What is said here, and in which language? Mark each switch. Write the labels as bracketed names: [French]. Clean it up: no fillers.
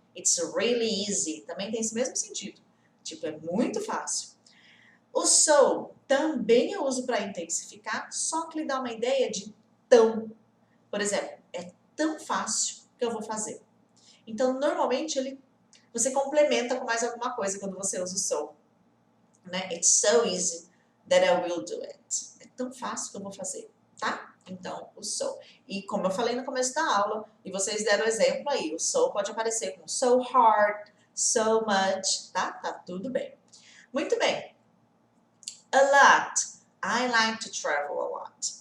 [English] It's really easy. [Portuguese] Também tem esse mesmo sentido. Tipo, é muito fácil. O so também eu uso para intensificar, só que lhe dá uma ideia de tão. Por exemplo, é tão fácil que eu vou fazer. Então, normalmente, você complementa com mais alguma coisa quando você usa o so. Né? [English] It's so easy that I will do it. [Portuguese] É tão fácil que eu vou fazer, tá? Então, o so. E como eu falei no começo da aula, e vocês deram exemplo aí, o so pode aparecer com so hard, so much, tá? Tá tudo bem. Muito bem. A lot. [English] I like to travel a lot.